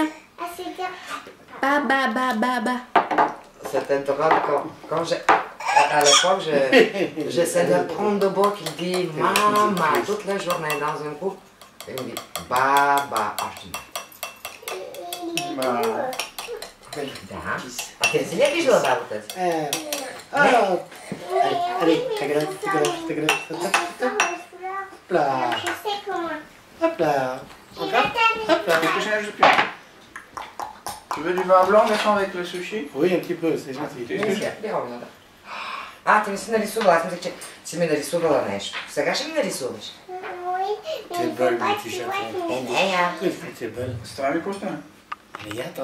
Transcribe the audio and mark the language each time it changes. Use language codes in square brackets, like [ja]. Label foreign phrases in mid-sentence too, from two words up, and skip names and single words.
[fr] Ba ba ba ba ba. C'était drôle quand à l'époque, j'essaie d'apprendre de beau qu'il dit maman toute la journée dans un coup. Et il me dit baba. Ah, je dis Bah, [bg] да. А ти си ли е виждала бабата си? [fr] Allez, t'agresse. Là. Hop là. Encore. Hop là. Qu'est-ce que je n'ai plus? Tu veux du vin blanc maintenant avec le sushi? Oui, un petit peu, c'est gentil. [bg] А, ти не си нарисувала, аз мисля, че си ме нарисувала нещо. Сега ще ми нарисуваш. [fr] Oui, T'es belle, mon petit chaton. [bg] Е, не, я. [fr] Qu'est-ce que t'es belle. C'est un ami constant. Mais attends.